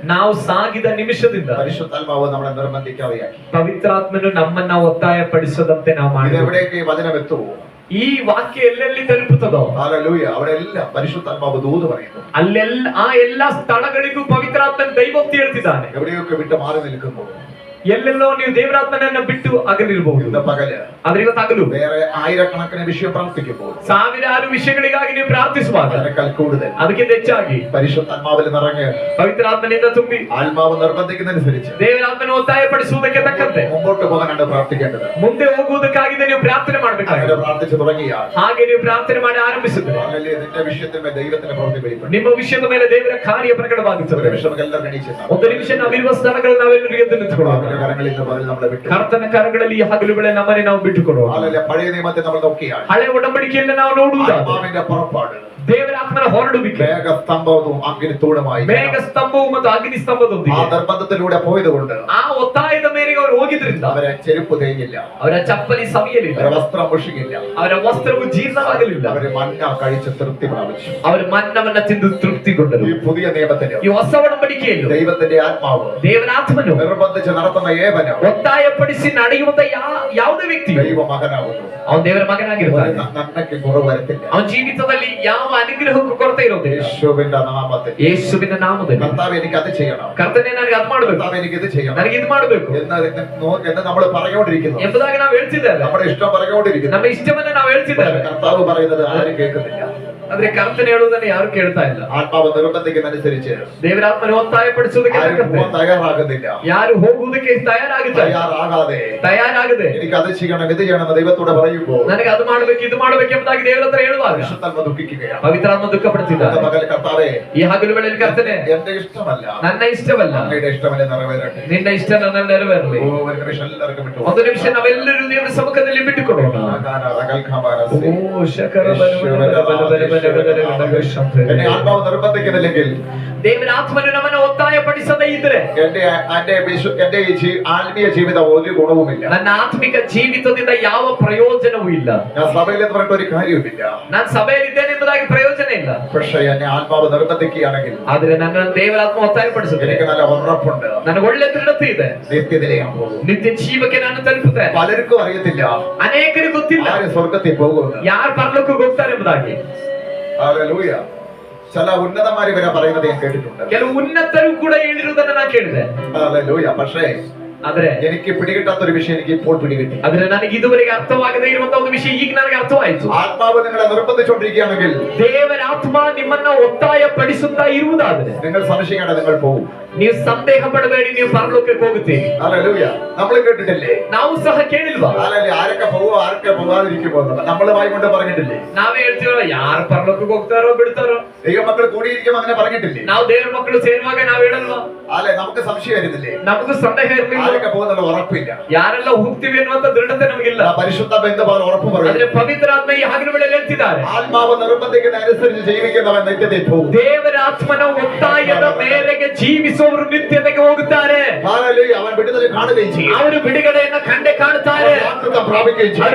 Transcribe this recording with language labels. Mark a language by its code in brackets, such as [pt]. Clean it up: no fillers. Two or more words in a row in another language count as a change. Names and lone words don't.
[kn] ನಾವು ಸಾಗಿದ ನಿಮಿಷದಿಂದ [ml] പരിശുദ്ധാത്മാവ് നമ്മളെ നിർബന്ധിക്കാതെയാക്കി. [kn] ಪವಿತ್ರಾತ್ಮನು ನಮ್ಮನ್ನ ಒತ್ತಾಯಪಡಿಸದಂತೆ ನಾವು ಮಾಡಿದ್ದೇವೆ. [ml] ഇതെവിടേക്ക് ഈ വചനം എത്തുമോ? [kn] ಈ ವಾಕ್ಯ ಎಲ್ಲೆಲ್ಲಿ ತಲುಪುತ್ತದೋ [ml] ഹല്ലേലൂയ. അവിടെ എല്ലാം പരിശുദ്ധാത്മാവ് ദൂത് പറയുന്നു. [kn] ಅಲ್ಲೆಲ್ಲ ಆ ಎಲ್ಲಾ ಸ್ಥಳಗಳಿಗೂ ಪವಿತ್ರಾತ್ಮನ ದೈವೋಕ್ತಿ ಹೇಳ್ತಿದ್ದಾನೆ. [ml] എവിടെയൊക്കെ വിട്ട് മാറി നിൽക്കുന്നു. [kn] ಎಲ್ಲೆಲ್ಲೋ ನೀವು ದೇವರಾತ್ಮನನ್ನ ಬಿಟ್ಟು ಅಗಲಿರಬಹುದು. [ml] ഇന്ന് പകല് [kn] ಆದ್ರೆ ಇವತ್ತು ಹಗಲು [ml] വേറെ ആയിരക്കണക്കിന് വിഷയം പ്രാർത്ഥിക്കുമ്പോൾ [kn] ಸಾವಿರಾರು ವಿಷಯಗಳಿಗಾಗಿ ನೀವು ಪ್ರಾರ್ಥಿಸುವಾಗ [ml] അതിനേക്കാൾ കൂടുതൽ [kn] ಅದಕ್ಕಿಂತ ಹೆಚ್ಚಾಗಿ [ml] പരിശുദ്ധാത്മാവിൽ നിറഞ്ഞ് [kn] ಪವಿತ್ರಾತ್ಮನಿಂದ ತುಂಬಿ [ml] ആത്മാവ് നിർബന്ധിക്കുന്നതനുസരിച്ച് [kn] ದೇವರಾತ್ಮನ ಒತ್ತಾಯಪಡಿಸುವುದಕ್ಕೆ ತಕ್ಕಂತೆ [ml] മുമ്പോട്ട് പോകാനാണ് പ്രാർത്ഥിക്കേണ്ടത്. [kn] ಮುಂದೆ ಹೋಗುವುದಕ್ಕಾಗಿದೆ ನೀವು ಪ್ರಾರ್ಥನೆ [ml] അങ്ങനെ [kn] ಮಾಡಬೇಕಾಗಿದೆ. [ml] പ്രാർത്ഥിച്ചു തുടങ്ങിയാൽ [kn] ಹಾಗೆ ನೀವು ಪ್ರಾರ್ಥನೆ ಮಾಡಿ ಆರಂಭಿಸಿದ್ರೆ [ml] അല്ലെങ്കിൽ നിന്റെ വിഷയത്തിന് ദൈവത്തിന്റെ പ്രവൃത്തി വെളിപ്പെടും. [kn] ನಿಮ್ಮ ವಿಷಯದ ಮೇಲೆ ದೇವರ ಕಾರ್ಯ ಪ್ರಕಟವಾಗುತ್ತದೆ. [ml] ഒരു നിമിഷം എല്ലാവരും എണീച്ച് [kn] ಒಂದು ನಿಮಿಷ ನಾವಿರುವ ಸ್ಥಳಗಳಲ್ಲಿ ನಾವೆಲ್ಲರೂ ಎದ್ದು ನಿಂತುಕೊಳ್ಳೋಣ. [ml] കരങ്ങളിൽ നിന്ന് പകൽ നമ്മളെ വിട്ടു. [kn] ಕರ್ತನ ಕರಗಳಲ್ಲಿ ಈ ಹಗಲುಗಳೇ ನಮ್ಮನೆ ನಾವು ಬಿಟ್ಟುಕೊಡುವ. [ml] അല്ലെങ്കിൽ പഴയ നിയമത്തെ നമ്മൾ നോക്കിയാൽ [kn] ಹಳೆ ಒಡಂಬಡಿಕೆಯಲ್ಲಿ ನಾವು ನೋಡುವುದಾದ್ರೆ [ml] ആത്മാവിന്റെ പുറപ്പാട് [kn] ದೇವರ ಆತ್ಮನ ಹೊರಡುವಿಕೆ [ml] മേഘസ്തംഭവും അഗ്നിത്തൂണുമായി [kn] ಮೇಘ ಸ್ತಂಭವು ಮತ್ತು ಅಗ್ನಿ [ml] ആ [kn] ಸ್ತಂಭದೊಂದಿಗೆ [ml] നിർബന്ധത്തിലൂടെ പോയതുകൊണ്ട് [kn] ಆ ಒತ್ತಾಯದ ಮೇರೆಗೆ ಅವರು ಹೋಗಿದ್ರಿಂದ [ml] അവരെ ചെരുപ്പ് തേഞ്ഞില്ല, [kn] ಅವರ ಚಪ್ಪಲಿ ಸವಿಯಲಿಲ್ಲ, [ml] അവരെ വസ്ത്രം മുഷികില്ല, [kn] ಅವರ ವಸ್ತ್ರವು ಜೀರ್ಣವಾಗಲಿಲ್ಲ, [ml] അവര് മന്ന കഴിച്ച് തൃപ്തി പ്രാപിച്ചു. [kn] ಅವರು ಮನ್ನವನ್ನ ತಿಂದು ತೃಪ್ತಿಗೊಂಡರು. [ml] ഈ പുതിയ നിയമത്തിന് [kn] ಈ ಹೊಸ ಒಡಂಬಡಿಕೆಯಲ್ಲಿ [ml] ദൈവത്തിന്റെ ആത്മാവ് [kn] ದೇವರ ಆತ್ಮನು [ml] നിർബന്ധിച്ച് നടത്തുന്ന ഏവനും [kn] ಒತ್ತಾಯಪಡಿಸಿ ನಡೆಯುವಂತ ಯಾವುದೇ ವ್ಯಕ್ತಿ [ml] ദൈവ മകനാകുന്നു. [kn] ಅವನು ದೇವರ ಮಗನಾಗಿರ್ತಾನೆ. [ml] നന്മയ്ക്ക് കുറവ് വരത്തില്ല. [kn] ಅವನ ಜೀವಿತದಲ್ಲಿ ಯಾವ ಅನುಗ್ರಹಕ್ಕೂ ಕೊರತೆ ಇರೋದಿಲ್ಲ. [ml] യേശുവിന്റെ നാമത്തിൽ [kn] ಯೇಸುವಿನ ನಾಮದಲ್ಲಿ [ml] കർത്താവ് എനിക്ക് അത് ചെയ്യണം, [kn] ಕರ್ತನೆ ನನಗೆ ಅದು ಮಾಡಬೇಕು, [ml] കർത്താവ് എനിക്ക് ഇത് ചെയ്യണം [kn] ನನಗೆ ಇದು ಮಾಡಬೇಕು [ml] എന്ന് നമ്മൾ പറഞ്ഞുകൊണ്ടിരിക്കുന്നു. [kn] ಎಂಬುದಾಗಿ ನಾವು ಹೇಳ್ತಿದ್ದೇವೆ. [ml] നമ്മുടെ ഇഷ്ടം പറഞ്ഞുകൊണ്ടിരിക്കുന്നു. [kn] ನಮ್ಮ ಇಷ್ಟವನ್ನ ನಾವು ಹೇಳ್ತಿದ್ದೇವೆ. [ml] കർത്താവ് പറയുന്നത് ആരും കേൾക്കുന്നില്ല. [kn] ಆದ್ರೆ ಕರ್ತನೆ ಹೇಳುವುದನ್ನ ಯಾರು ಕೇಳ್ತಾ ಇಲ್ಲ. [ml] ആത്മാവ് നിർബന്ധിക്കുന്നതനുസരിച്ച് [kn] ದೇವರಾತ್ಮನ ಒತ್ತಾಯಪಡಿಸುವುದಕ್ಕೆ [ml] ആരും [kn] ತಕ್ಕಂತೆ [ml] പോകാൻ തയ്യാറാകുന്നില്ല. [kn] ಯಾರು ಹೋಗುವುದಕ್ಕೆ ತಯಾರಾಗುತ್ತಾರೆ. [ml] തയ്യാറാകാതെ എനിക്ക് അത് ചെയ്യണം ഇത് ചെയ്യണം ദൈവത്തോട് പറയുമ്പോൾ [kn] ನನಗೆ ಅದು ಮಾಡ್ಬೇಕು ಇದು ಮಾಡ್ಬೇಕು ಎಂಬುದಾಗಿ ದೇವರ ಹತ್ರ ಹೇಳುವಾಗ [ml] പരിശുദ്ധാത്മ ദുഃഖിക്കുകയാണ്. [kn] ಪವಿತ್ರಾತ್ಮ ದುಃಖಪಡ್ತಿದ್ದಾರೆ. [ml] മകൻ കർത്താവേ, [kn] ಈ ಹಗಲುಗಳಲ್ಲಿ ಕರ್ತನೆ [ml] എന്റെ ഇഷ്ടമല്ല, [kn] ನನ್ನ ಇಷ್ಟವಲ್ಲ, [ml] അങ്ങയുടെ ഇഷ്ടമല്ലേ നിറവേറട്ടെ. [kn] ನಿನ್ನ ಇಷ್ಟ ನನ್ನಲ್ಲಿ ನೆರವೇರಲಿ. [ml] ഓ, ഒരു നിമിഷം എല്ലാവർക്കും വിട്ടു. [kn] ಒಂದು ನಿಮಿಷ ನಾವೆಲ್ಲರೂ ದೇವರ ಸಮ್ಮುಖದಲ್ಲಿ ಬಿಟ್ಟುಕೊಡೋಣ. ಓ ಶಕರ [ml] എന്നെ ആത്മാവ് നിർബന്ധിക്കുന്നില്ലെങ്കിൽ, [kn] ದೇವರ ಆತ್ಮನು ನಮ್ಮನ್ನು ಒತ್ತಾಯಪಡಿಸದೇ ಇದ್ರೆ [ml] എന്റെ ആത്മീയ ജീവിതം ഒരു ഗുണവുമില്ല. [kn] ನನ್ನ ಆತ್ಮಿಕ ಜೀವಿತದಿಂದ ಯಾವ ಪ್ರಯೋಜನವೂ ಇಲ್ಲ. [ml] ഞാൻ സഭയിൽ എന്ന് പറഞ്ഞിട്ട് ഒരു കാര്യവുമില്ല. [kn] ನಾನು ಸಭೆಯಲ್ಲಿದ್ದೇನೆ ಎಂಬುದಾಗಿ ಪ್ರಯೋಜನ ಇಲ್ಲ. [ml] പക്ഷേ എന്നെ ആത്മാവ് നിർബന്ധിക്കുകയാണെങ്കിൽ [kn] ಆದ್ರೆ ನನ್ನ ದೇವರಾತ್ಮ ಒತ್ತಾಯಪಡಿಸುತ್ತದೆ. [ml] എനിക്ക് നല്ല ഉറപ്പുണ്ട്, [kn] ನನಗೆ ಒಳ್ಳೆ ದೃಢತೆ ಇದೆ. [ml] നിത്യത്തിലേക്ക് പോകും. [kn] ನಿತ್ಯ ಜೀವಕ್ಕೆ ನಾನು ತಲುಪುತ್ತೇನೆ. [ml] പലർക്കും അറിയത്തില്ല [kn] ಅನೇಕರಿಗೆ ಗೊತ್ತಿಲ್ಲ [ml] ആര് സ്വർഗത്തിൽ പോകുമെന്ന്. [kn] ಯಾರು ಪರಲೋಕಕ್ಕೆ ಹೋಗ್ತಾರೆ ಎಂಬುದಾಗಿ. [ml] ഹല്ലേലൂയ. ചില ഉന്നതന്മാര് വരെ പറയുന്നത് ഞാൻ കേട്ടിട്ടുണ്ട്. [kn] ಕೆಲವು ಉನ್ನತರು ಕೂಡ ಹೇಳಿರುವುದನ್ನ ನಾನು ಕೇಳಿದೆ. [ml] ഹല്ലേലൂയ. പക്ഷേ [kn] ಆದ್ರೆ [ml] എനിക്ക് പിടികിട്ടാത്ത ഒരു വിഷയം എനിക്ക് ഇപ്പോൾ പിടികിട്ടി. [kn] ಆದ್ರೆ ನನಗೆ ಇದುವರೆಗೆ ಅರ್ಥವಾಗದೇ ಇರುವಂತಹ ಒಂದು ವಿಷಯ ಈಗ ನನಗೆ ಅರ್ಥವಾಯಿತು. [ml] ആത്മാവ് നിങ്ങളെ നിർബന്ധിച്ചുകൊണ്ടിരിക്കുകയാണെങ്കിൽ, [kn] ದೇವರ ಆತ್ಮ ನಿಮ್ಮನ್ನ ಒತ್ತಾಯಪಡಿಸುತ್ತಾ ಇರುವುದಾದ್ರೆ [ml] നിങ്ങൾ സംശയിക്കേണ്ട, നിങ്ങൾ പോകും. [kn] ನೀವು ಸಂದೇಹ ಪಡಬೇಡಿ, ನೀವು ಪರಲೋಕಕ್ಕೆ ಹೋಗುತ್ತೀರಿ. [ml] ഹല്ലേലൂയ. നമ്മൾ കേട്ടിട്ടില്ലേ? [kn] ನಾವು ಸಹ ಕೇಳಿಲ್ವಾ? [ml] ഹല്ലേലൂയ. ആരൊക്കെ പോകുമോ ആരൊക്കെ പോകാതിരിക്കുമോ നമ്മൾ വായി കൊണ്ട് പറഞ്ഞിട്ടില്ലേ? [kn] ನಾವೇ ಹೇಳ್ತೀವಲ್ಲ, ಯಾರು ಪರಲೋಕಕ್ಕೆ ಹೋಗ್ತಾರೋ ಬಿಡ್ತಾರೋ. [ml] ദൈവമക്കൾ കൂടിയിരിക്കും അങ്ങനെ പറഞ്ഞിട്ടില്ലേ? [kn] ನಾವು ದೇವರ ಮಕ್ಕಳು ಸೇರುವಾಗ ನಾವು ಹೇಳಲ್ವಾ? [ml] അല്ലെ, നമുക്ക് സംശയം വരുന്നില്ലേ? [kn] ನಮಗೂ ಸಂದೇಹ ಇರಲಿಲ್ಲ. [ml] ആരൊക്കെ പോകുന്നുള്ള ഉറപ്പില്ല. [kn] ಯಾರೆಲ್ಲ ಹೋಗ್ತೀವಿ ಅನ್ನುವಂತ ದೃಢತೆ ನಮಗಿಲ್ಲ. [ml] പരിശുദ്ധ ബന്ധുവാൻ ഉറപ്പ് പറയും. [kn] ಆದ್ರೆ ಪವಿತ್ರ ಆತ್ಮ ಈ ಹಗಲುಗಳಲ್ಲಿ ಹೇಳ್ತಿದ್ದಾರೆ, [ml] ആത്മാവ് നിർബന്ധിക്കുന്ന അനുസരിച്ച് ജീവിക്കുന്നവൻ നിത്യത്തിൽ പോകും. [kn] ದೇವರ ಆತ್ಮನ ಒತ್ತಾಯದ ಮೇರೆಗೆ ಜೀವಿಸುವ ಅವರು ನಿತ್ಯತೆಗೆ ಹೋಗುತ್ತಾರೆ. Hallelujah. ಅವನ ಬಿಡುಗಡೆ [ml] കാണുകയും ചെയ്യും. [kn] ಅವರು ಬಿಡುಗಡೆಯನ್ನು ಕಂಡೇ ಕಾಣುತ್ತಾರೆ. [ml] വാഗ്ദാന പ്രാപിക്കുകയും ചെയ്യും.